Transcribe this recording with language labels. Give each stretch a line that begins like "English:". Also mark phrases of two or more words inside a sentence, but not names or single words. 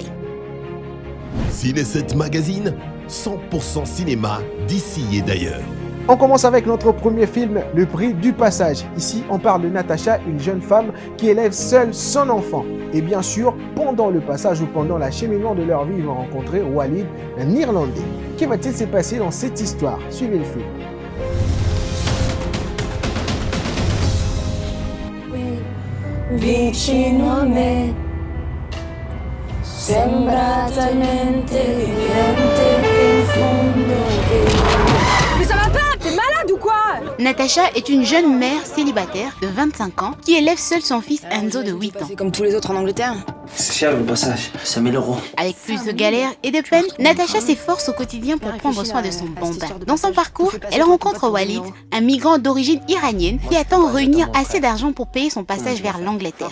French: Ciné 7 Magazine, 100% cinéma d'ici et d'ailleurs. On commence avec notre premier film, Le Prix du Passage. Ici, on parle de Natacha, une jeune femme qui élève seule son enfant. Et bien sûr, pendant le passage ou pendant l'acheminement de leur vie, ils vont rencontrer Walid, un Irlandais. Que va-t-il se passer dans cette histoire? Suivez le film.
Italian: Vicino a me, sembra talmente evidente in fondo che...
French: Mais ça va pas, t'es malade ou quoi? Natacha est une jeune mère célibataire de 25 ans qui élève seule son fils Enzo de 8 ans. C'est comme tous les autres en Angleterre. C'est cher le passage, c'est 1000 €. Avec plus de galères et de peines, Natacha s'efforce au quotidien pour prendre soin de son bambin. Dans son parcours, elle rencontre Walid, un migrant d'origine iranienne qui attend réunir assez d'argent pour payer son passage vers l'Angleterre.